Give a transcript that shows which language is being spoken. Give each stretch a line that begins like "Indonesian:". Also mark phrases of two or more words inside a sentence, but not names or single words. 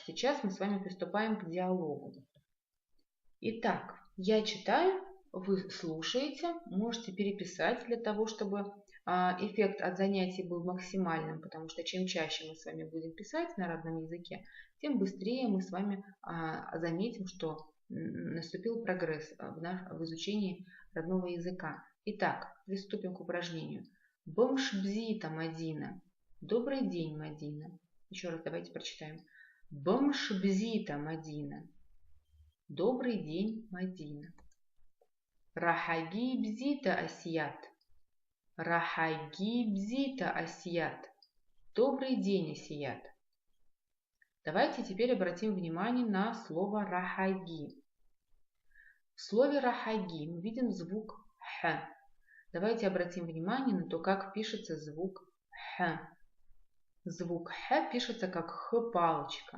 Russian: Сейчас мы с вами приступаем к диалогу. Итак, я читаю, вы слушаете, можете переписать для того, чтобы эффект от занятий был максимальным, потому что чем чаще мы с вами будем писать на родном языке, тем быстрее мы с вами заметим, что наступил прогресс в изучении родного языка. Итак, приступим к упражнению. Бомшбзита Мадина. Добрый день, Мадина. Еще раз давайте прочитаем. Бомшбзита Мадина. Добрый день, Мадина.
Abkhazian: Рахаги бзита Асият. Рахаги бзита Асият.
Russian: Добрый день, Асият. Давайте теперь обратим внимание на слово рахаги. В слове рахаги мы видим звук х. Давайте обратим внимание на то, как пишется звук х. Звук х пишется как х-палочка.